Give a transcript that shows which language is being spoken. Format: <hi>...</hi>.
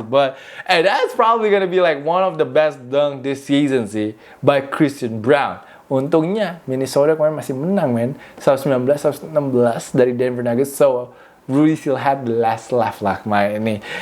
<en>But that's probably gonna be like one of the best dunk this season sih by Christian Brown.</en> <id>Untungnya Minnesota kemarin masih menang men, 119-116 dari Denver Nuggets.</id> <en>So Rudy still had the last laugh lah kemarin ini.</en>